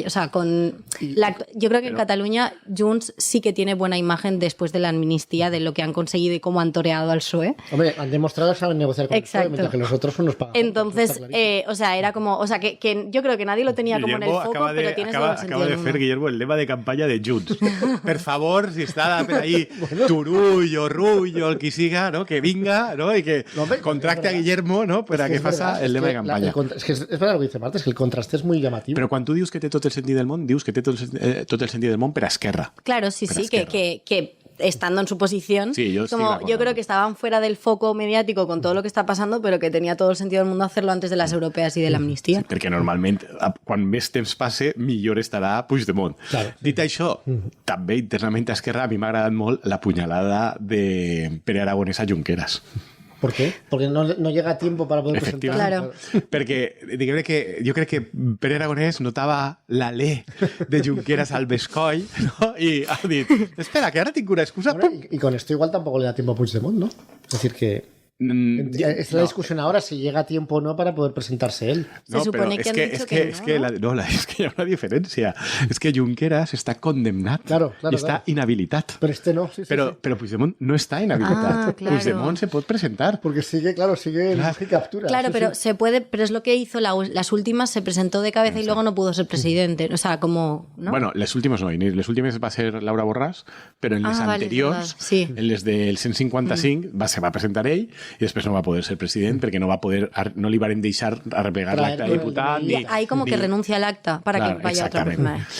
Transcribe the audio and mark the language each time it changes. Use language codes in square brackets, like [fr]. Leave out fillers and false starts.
[es] O sea, yo creo que en Cataluña Junts sí que tiene buena imagen después de la amnistía, de lo que han conseguido y cómo han toreado al PSOE. Hombre, han demostrado que saben negociar con el PSOE, mientras que los otros son los pagados. Entonces, o sea, era como... O sea, que yo creo que nadie lo tenía como en el foco, pero tiene todo el sentido acaba de del mundo. [ca] fer, Guillermo, el lema de campanya de Junts. Per favor, si està per ahí Turull o Rull o el qui siga, no? Que vinga, no? I que contracte a Guillermo, no? Per a que faça el lema de campanya. [es] Es que es verdad lo que dice Marta, es que el contraste es muy llamativo. [ca] Però quan tu dius que té tot el sentit del món, dius que té tot el sentit del món per a Esquerra. [es] Claro, sí, [ca] Per [es] sí, [ca] Esquerra. [es] que estando en su posición, Sí, yo estoy de como acuerdo. yo creo que estaban fuera del foco mediático con todo lo que está pasando, pero que tenía todo el sentido del mundo hacerlo antes de las europeas y de la amnistía. [ca] Perquè normalment, quan més temps passe, millor estarà Puigdemont. [es] Claro. [ca] Dit això, també internament a Esquerra a mi m'ha agradat molt la punyalada de Pere Aragonès a Junqueras. [es] ¿Por qué? Porque no llega a tiempo para poder presentar. Claro. [ca] Perquè diguem que jo crec que Pere Aragonès notava l'alè de Junqueras al bescoll, no? I ha dit, espera, que ara tinc una excusa. [es] Bueno, y con esto igual tampoco le da tiempo a Puigdemont, ¿no? Es decir que... Es la discusión ahora si llega a tiempo o no para poder presentarse él. Se supone que han dicho que no, ¿no? [ca] És que hi ha una diferència. És que Junqueras està condemnat [es] Claro, [ca] i està inhabilitat. [es] Pero este no, sí. [ca] Però Puigdemont no està inhabilitat. [es] Ah, claro. [ca] Puigdemont se pot presentar. [es] Porque sigue en captura. Claro, Sí, pero sí. se puede, pero es lo que hizo las últimas, se presentó de cabeza y luego no pudo ser presidente. O sea, como, ¿no? [ca] Bueno, les últimes no, les últimes va ser Laura Borràs, però en les [es] vale, [ca] anteriors, [es] sí. [ca] en les del 155, se va presentar ell i després no va poder ser president perquè no li varen deixar arrepegar l'acta de diputat. [es] Y ahí como que renuncia al acta para que vaya otra persona.